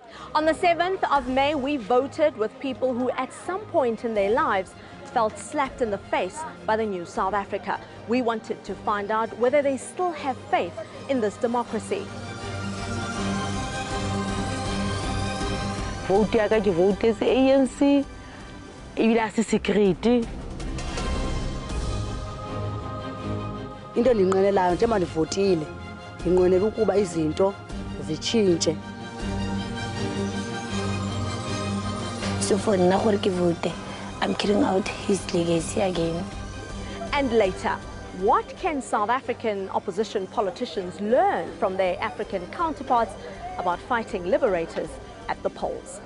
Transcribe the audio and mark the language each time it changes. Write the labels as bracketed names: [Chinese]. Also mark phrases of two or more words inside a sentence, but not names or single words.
[English] On the 7th of May, we voted with people who at some point in their lives felt slapped in the face by the new South Africa. We wanted to find out whether they still have faith in this democracy. [Northern Sotho] Vote ya ka ke vote se ANC ibile a se secret. [Xhosa] Into linqenelayo njengoba ndivotile linqwenela ukuba izinto zitshintshe. [English] So for [Northern Sotho] nna gore ke vote, [English] I'm carrying out his legacy again. And later, what can South African opposition politicians learn from their African counterparts about fighting liberators at the polls?